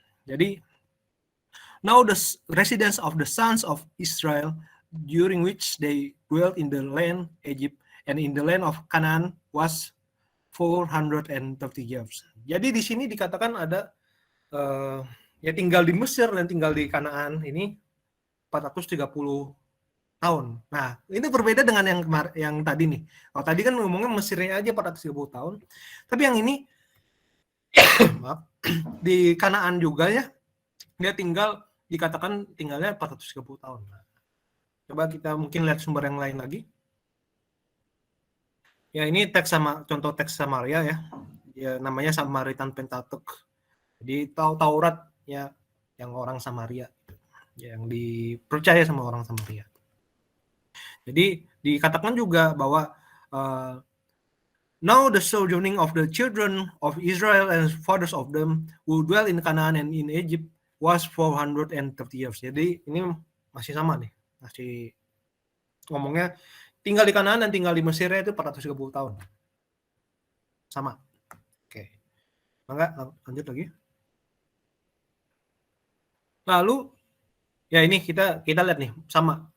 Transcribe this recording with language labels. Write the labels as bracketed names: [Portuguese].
[English] Jadi now the residents of the sons of Israel during which they dwelt in the land Egypt and in the land of Canaan was 430 years. [Indonesian] Jadi di sini dikatakan ada ya tinggal di Mesir dan tinggal di Kanaan ini 430 tahun. Nah, ini berbeda dengan yang tadi nih. Kalau tadi kan ngomongnya Mesirnya aja 430 tahun. Tapi yang ini maaf, di Kanaan juga ya. Dia dikatakan tinggalnya 430 tahun. Nah, coba kita mungkin lihat sumber yang lain lagi. Ya, ini contoh teks Samaria ya. Ya namanya Samaritan Pentateuch. Jadi Taurat ya yang orang Samaria, yang dipercaya sama orang Samaria. Jadi dikatakan juga bahwa [English] now the sojourning of the children of Israel and fathers of them who dwell in Canaan and in Egypt was 430 years. [Indonesian] Jadi ini masih sama nih, masih ngomongnya tinggal di Kanaan dan tinggal di Mesir itu 430 tahun. Sama. Oke. Maka lanjut lagi. Lalu ya ini kita lihat nih sama.